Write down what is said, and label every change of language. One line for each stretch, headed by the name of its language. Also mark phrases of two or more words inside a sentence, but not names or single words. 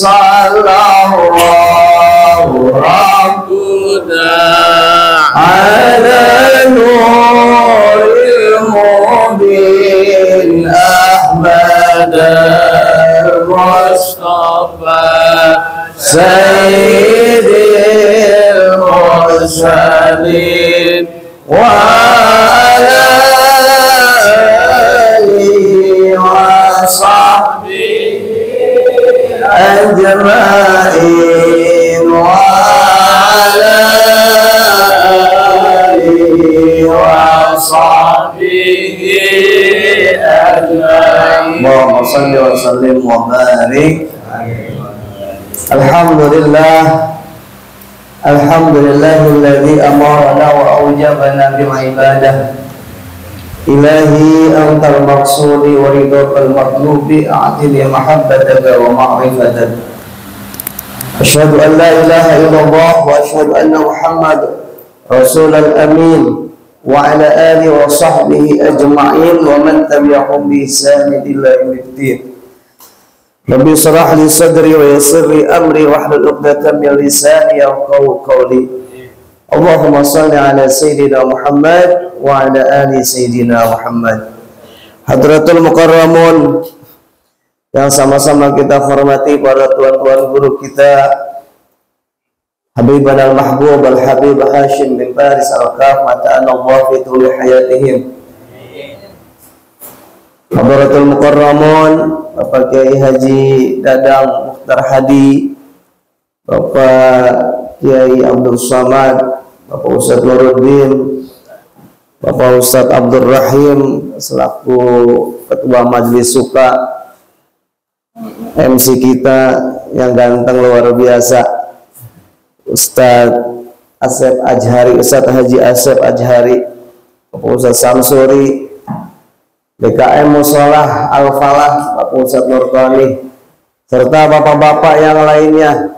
Arabic: صلى الله ربنا على نور المبين أحمد مصطفى سيد المرسلين وعلى آله و صحبه أجمعين وعلى آله وصحبه أجمعين. اللهم صل وسلم وبارك. الحمد لله، الحمد لله الذي أمرنا وأوجبنا بالعبادة. إلهي أنت مقصودي ورضاك مطلوبي أعطني محبتك ومعرفتك. أشهد أن لا إله إلا الله وأشهد أن محمدا رسول الأمين وعلى آله وصحبه أجمعين ومن تبعهم بإحسان إلى يوم الدين. رب اشرح لي صدري ويسر لي أمري واحلل عقدة من لساني يفقهوا قولي. اللهم صل على سيدنا محمد وعلى آل سيدنا محمد. حضرة المكرمون
Indonesian: yang sama-sama kita hormati para tuan-tuan guru kita, Habibana al-Mahbub al-Habib Hashim bin Faris al-Kaf
Arabic: متعنا الله في طول حياتهم. حضرة المكرمون
Indonesian: Bapak Kiai Haji Dadang Mukhtar Hadi, Bapak Kiai Abdul Samad, Bapak Ustadz Nuruddin, Bapak Ustadz Abdul Rahim selaku Ketua Majelis Suka, MC kita yang ganteng luar biasa, Ustadz Asep Ajhari, Ustadz Haji Asep Ajhari, Bapak Ustadz Samsuri, BKM Musolah Al-Falah, Bapak Ustadz Nurqani, serta bapak-bapak yang lainnya.